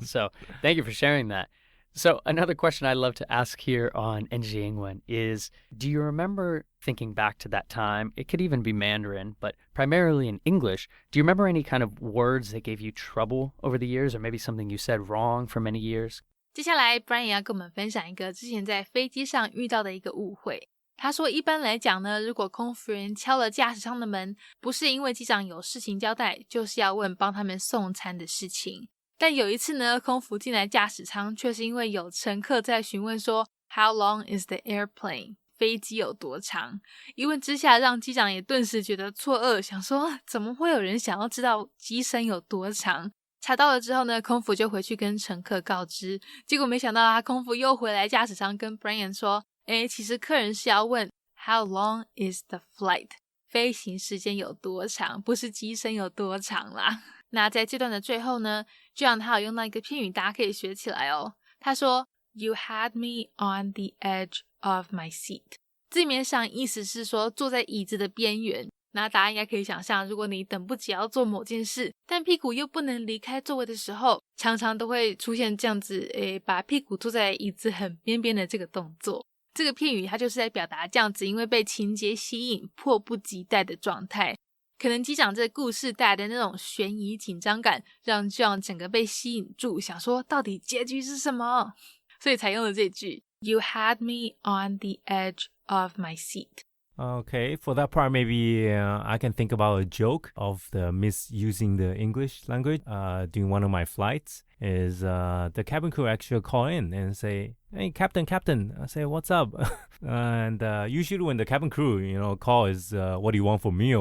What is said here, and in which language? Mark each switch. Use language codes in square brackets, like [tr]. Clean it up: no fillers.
[en] So thank you for sharing that. So another question I love to ask here on NG Ingwen is, do you remember thinking back to that time? It could even be Mandarin, but primarily in English. Do you remember any kind of words that gave you trouble over the years, or maybe something you said wrong for many years? [zh] 接下来 Bryan 也要跟我们分享一个之前在飞机上遇到的一个误会。他说一般来讲呢，如果空服员敲了驾驶舱的门，不是因为机长有事情交代，就是要问帮他们送餐的事情。但有一次呢，空服进来驾驶舱，却是因为有乘客在询问说 [en] How long is the airplane？ [zh] 飞机有多长？一问之下，让机长也顿时觉得错愕，想说怎么会有人想要知道机身有多长？查到了之后呢，空服就回去跟乘客告知，结果没想到空服又回来驾驶舱跟 Bryan 说，其实客人是要问 [en] How long is the flight？ [zh] 飞行时间有多长，不是机身有多长啦。那在这段的最后呢，这样他有用到一个片语，大家可以学起来哦。他说 [en] You had me on the edge of my seat。 [zh] 字面上意思是说坐在椅子的边缘。那大家应该可以想象，如果你等不及要做某件事，但屁股又不能离开座位的时候，常常都会出现这样子把屁股坐在椅子很边边的这个动作。这个片语它就是在表达这样子因为被情节吸引迫不及待的状态。可能机长这个故事带来的那种悬疑紧张感，让John整个被吸引住，想说到底结局是什么，所以才用了这句 [en] You had me on the edge of my seat。 Okay, for that part, maybe I can think about a joke of the misusing the English language during one of my flights. Is the cabin crew actually call in and say, "Hey, Captain, I say, "What's up?" And usually when the cabin crew, call is, "What do you want for meal?